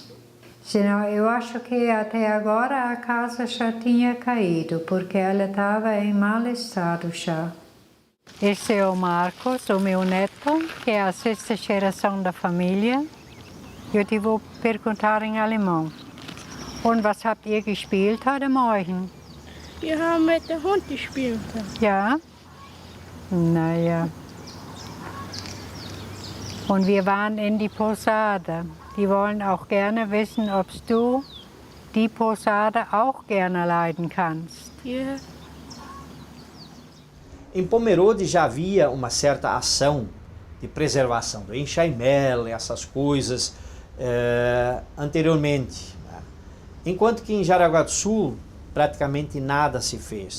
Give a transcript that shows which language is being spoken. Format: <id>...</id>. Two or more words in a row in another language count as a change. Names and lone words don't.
<pt>Senão, eu acho que até agora a casa já tinha caído, porque ela estava em mau estado já. Esse é o Marcos, o meu neto, que é a 6ª geração da família. Eu te vou perguntar em alemão.</pt> <de>Und was habt ihr gespielt heute Morgen? Wir haben mit dem Hund gespielt. Ja? Naja. Und wir waren in die Posada. Die wollen auch gerne wissen, ob du die Posada auch gerne leiden kannst. Ja.</de> <pt>Em Pomerode já havia uma certa ação de preservação do enxaimel, essas coisas, anteriormente. Né? Enquanto que em Jaraguá do Sul praticamente nada se fez.</pt>